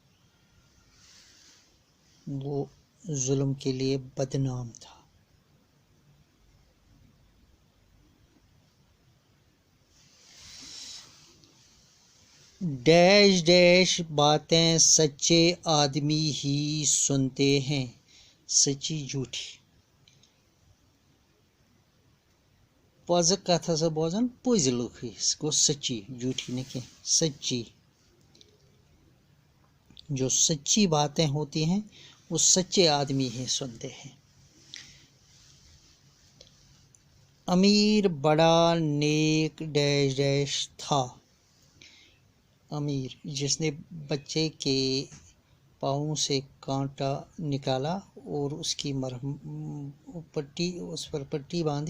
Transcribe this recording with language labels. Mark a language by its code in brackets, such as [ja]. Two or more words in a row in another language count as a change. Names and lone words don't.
[ur] وہ ظلم کے لیے بدنام تھا۔ ڈیش ڈیش باتیں سچے آدمی ہی سنتے ہیں، سچی جھوٹی۔ [ks] پوز کتھ ہسا بوزان پوز لوگ گو [ur] سچی، جھوٹی نہ کہ سچی۔ جو سچی باتیں ہوتی ہیں وہ سچے آدمی ہی سنتے ہیں۔ امیر بڑا نیک ڈیش ڈیش تھا، امیر جس نے بچے کے پاؤں سے کانٹا نکالا اور اس کی مرہم پٹی، اس پر پٹی باندھی.